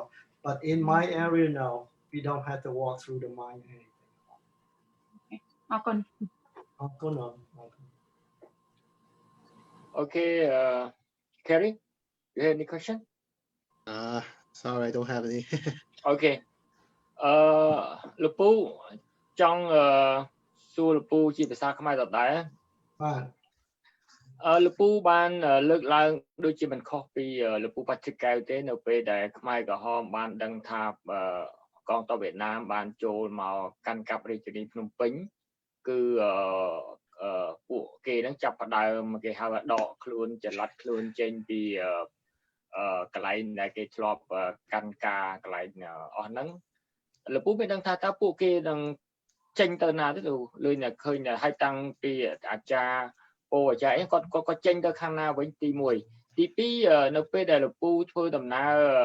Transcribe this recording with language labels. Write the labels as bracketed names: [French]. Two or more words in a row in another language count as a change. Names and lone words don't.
[English] But in my area, no, we don't have to walk through the mine or anything. Okay, Kerry, you have any question? Sorry, I don't have any. Okay. [Khmer] លោកពូចង់សួរលោកពូជាភាសាខ្មែរដដែលលោកពូបានលើកឡើងដូចជាមិនខុសពីលោកពូបាច់ជិកកៅទេនៅពេលដែលខ្មែរ ក្រហមបានដឹងថាកងទ័ពវៀតណាមបានចូលមកកាន់កាប់រាជធានីភ្នំពេញគឺពួកគេនឹងចាប់ផ្ដើមគេហៅថាដកខ្លួនចល័តខ្លួនចេញពីកន្លែងដែលគេធ្លាប់កាន់ការកន្លែងអស់ហ្នឹងលោកពូមានដឹងថាតើពួកគេនឹងចេញទៅណាទេលោកលុយតែឃើញហើយតាំងពីអាចារ្យពោអាចារ្យគាត់ចេញទៅខាងណាវិញទី1ទី2នៅពេលដែលលោកពូធ្វើដំណើរ